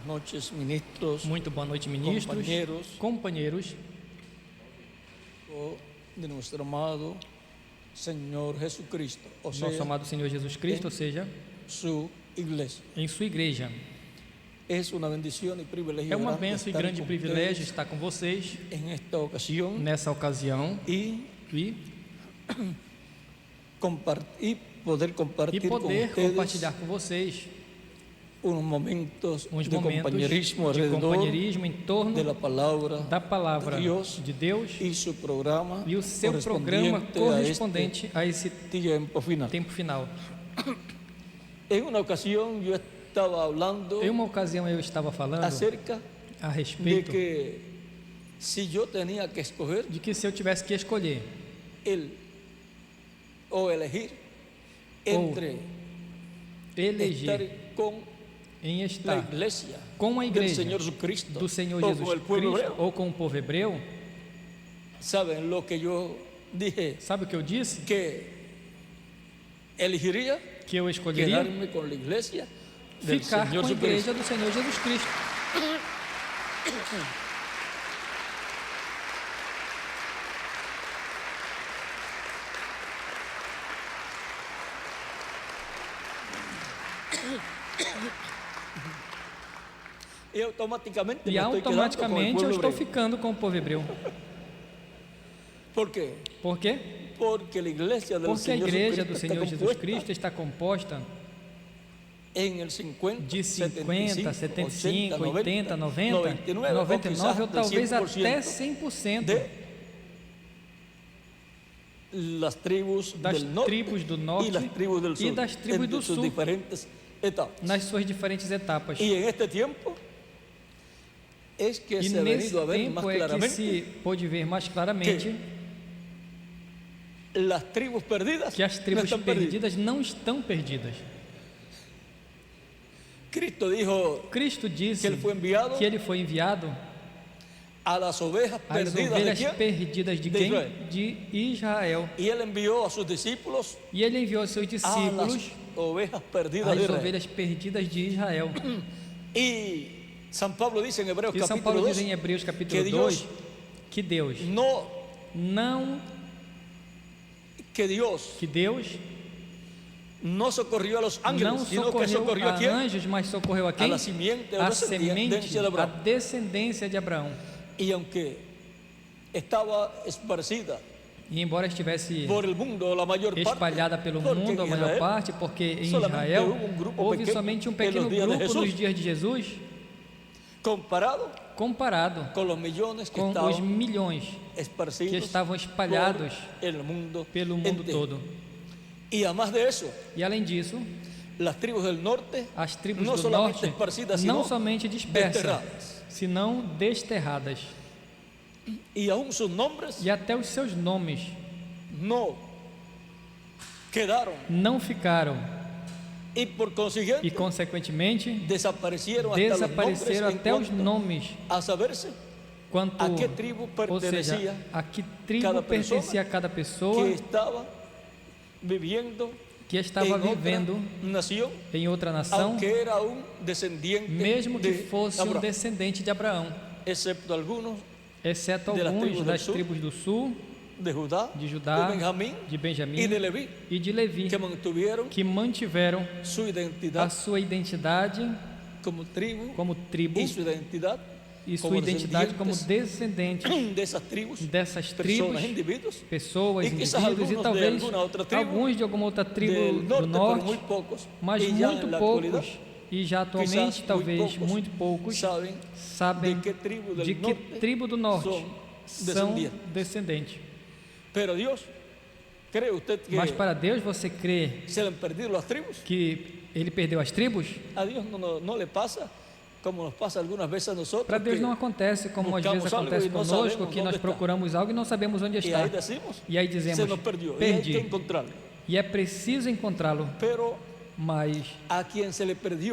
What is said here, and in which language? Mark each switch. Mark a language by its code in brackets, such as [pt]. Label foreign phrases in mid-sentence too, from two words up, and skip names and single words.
[es] noches, ministros. [pt] Muito boa noite, ministros, companheiros [es] de nuestro amado Señor Jesucristo, o [pt] nosso [es] sea, [pt] amado Senhor Jesus Cristo, ou seja, [es] su iglesia. [pt] em sua igreja. [es] Es una bendición y privilegio [pt] É uma grande bênção e estar grande [es] con [pt] privilégio [es] ustedes [pt] estar com vocês [es] en esta ocasión [pt] nessa ocasião [es] y poder compartir con ustedes [pt] compartilhar com vocês [es] unos momentos [pt] uns de momentos [es] compañerismo [pt] de [es] alrededor [pt] companheirismo em torno [es] de la palabra [pt] da palavra de Deus e [es] su programa [pt] o seu programa correspondente a esse [es] tiempo final. [pt] tempo final. [es] En una ocasión yo estaba hablando [pt] Em uma ocasião eu estava falando [es] acerca [pt] a [es] de [pt] respeito [es] que si yo tenía que escoger [pt] de que se eu tivesse que escolher [es] elegir entre estar [pt] eleger em [es] la [pt] estar [es] iglesia [pt] com a [es] del [pt] igreja [es] Señor Jesucristo [pt] do Senhor o Jesus [es] con el pueblo [pt] Cristo [es] hebreo, [pt] ou com o povo hebreu, [es] saben lo que yo dije, [pt] sabe o que eu disse? [es] que elegiría [pt] Que eu escolheria [es] quedarme con la iglesia del [pt] ficar [es] Señor [pt] com a [es] Jesucristo. [pt] igreja do Senhor Jesus Cristo. [es] Y automáticamente [pt] E [es] me estoy quedando con el [pt] automaticamente eu [es] pueblo [pt] estou [es] hebreo. [pt] ficando com o povo hebreu. [es] ¿Por qué? [pt] Por quê? [es] Porque la iglesia del [pt] Porque a [es] Señor [pt] igreja [es] Jesucristo [pt] do [es] está [pt] Senhor Jesus [es] compuesta [pt] Cristo está composta [es] en el 50, [pt] de 50, 75, 80, 80, 90, 99 ou talvez até 100% [es] de las tribus [pt] das [es] del norte [pt] tribos do norte [es] y las tribus del sur, [pt] e das tribos [es] en [pt] do [es] sus [pt] sul, [es] diferentes etapas. [pt] nas suas diferentes etapas. [es] Y en este tiempo es que [pt] E [es] se ha [pt] nesse [es] venido a ver más [pt] tempo é que [es] claramente [pt] se pôde ver mais claramente [es] las tribus perdidas [pt] que as [es] no [pt] tribos [es] están perdidas. [pt] perdidas não estão perdidas. [es] Cristo dijo [pt] Cristo disse que ele foi enviado que ele foi enviado [es] a las ovejas [pt] às [es] perdidas de [pt] ovelhas [es] quién? [pt] perdidas de [es] De [pt] quem? [es] Israel. [pt] De Israel. [es] Y él envió a sus discípulos [pt] E ele enviou aos seus [es] a [pt] discípulos [es] las ovejas perdidas [pt] as [es] de Israel. [pt] ovelhas perdidas de Israel. [es] Y San Pablo dice en Hebreos [pt] E São [es] capítulo [pt] Paulo [es] 2 [pt] diz em Hebreus capítulo [es] que [pt] 2 que Deus [es] no socorrió a los ángeles, [pt] não [es] sino que [pt] socorreu [es] socorrió a [pt] a [es] quién? [pt] anjos, mas socorreu a [es] A [pt] quem? [es] la simiente o [pt] A [es] descendencia [pt] semente, [es] de [pt] a [es] Abraham. [pt] descendência de Abraão. [es] Y aunque estaba esparcida [pt] E embora estivesse [es] por el mundo la mayor parte, [pt] espalhada pelo [es] porque [pt] mundo, a [es] en [pt] maior [es] Israel [pt] parte, porque em [es] solamente [pt] Israel [es] hubo um grupo [pt] houve pequeno somente um [es] en [pt] pequeno [es] los días de [pt] grupo [es] Jesús. [pt] nos dias de Jesus, comparado [es] con los millones que [pt] com os [es] estaban [pt] milhões [es] esparcidos [pt] que estavam espalhados [es] por el mundo [pt] pelo mundo [es] entero. [pt] todo. [es] Y además de eso, [pt] E além disso, [es] las tribus del norte [pt] as tribos [es] no [pt] do [es] solamente [pt] norte [es] esparcidas, [pt] não [es] sino [pt] somente dispersas, [es] desterradas. [pt] senão desterradas. [es] Y aún sus nombres [pt] E até os seus nomes [es] no quedaron [pt] não ficaram [es] y por consiguiente [pt] e, consequentemente, [es] desaparecieron [pt] desapareceram [es] hasta [pt] até [es] los [pt] os [es] nombres [pt] nomes [es] a saberse [pt] quanto, [es] a qué tribu [pt] ou seja, [es] pertenecía [pt] a que tribo [es] cada persona [pt] pertencia a cada pessoa [es] que estaba viviendo [pt] que estava [es] en otra [pt] vivendo [es] nación, [pt] em outra nação, [es] aunque era un descendiente [pt] mesmo que [es] de [pt] fosse um [es] Abraham, [pt] descendente de Abraão, [es] excepto algunos [pt] exceto [es] de las [pt] alguns [es] tribos del [pt] das [es] sur, [pt] tribos do sul, [es] de Judá, [pt] de Judá, [es] de Benjamín [pt] de Benjamim [es] y de Leví, [pt] e de Levi, [es] que mantuvieron [pt] que mantiveram [es] su [pt] a [es] identidad [pt] sua identidade [es] como tribu [pt] como tribo [es] y su identidad [pt] e [es] como [pt] sua identidade como [es] descendientes [pt] descendentes [es] de esas tribus, [pt] dessas tribos, [es] personas, individuos, [pt] pessoas, [es] e quizás [pt] indivíduos e [es] algunos de [pt] talvez [es] alguna otra tribu [pt] alguns de alguma outra tribo [es] del [pt] do [es] norte, pero muy [pt] norte, [es] pocos, [pt] mas [es] y ya [pt] muito [es] en la [pt] poucos [es] actualidad, [pt] e já atualmente [es] quizás [pt] talvez muito poucos [es] saben [pt] sabem [es] de qué tribu del [pt] de que norte tribo do norte são são descendentes. [es] Pero Dios, ¿cree usted que [pt] Mas para Deus, você crê [es] se le han perdido las tribus? [pt] que Ele perdeu as tribos? [es] A Dios no le pasa como nos pasa algunas veces a nosotros. [pt] Para Deus [es] que [pt] não acontece como às [es] buscamos [pt] vezes [es] algo [pt] acontece e não conosco, [es] sabemos [pt] que nós onde está. procuramos algo e não sabemos onde [es] y [pt] está. [es] ahí decimos, [pt] E aí dizemos, [es] se nos perdió, y hay que [pt] perdi. [es] encontrarlo. [pt] E é preciso encontrá-lo. [es] Pero [pt] Mas [es] a quien se le perdió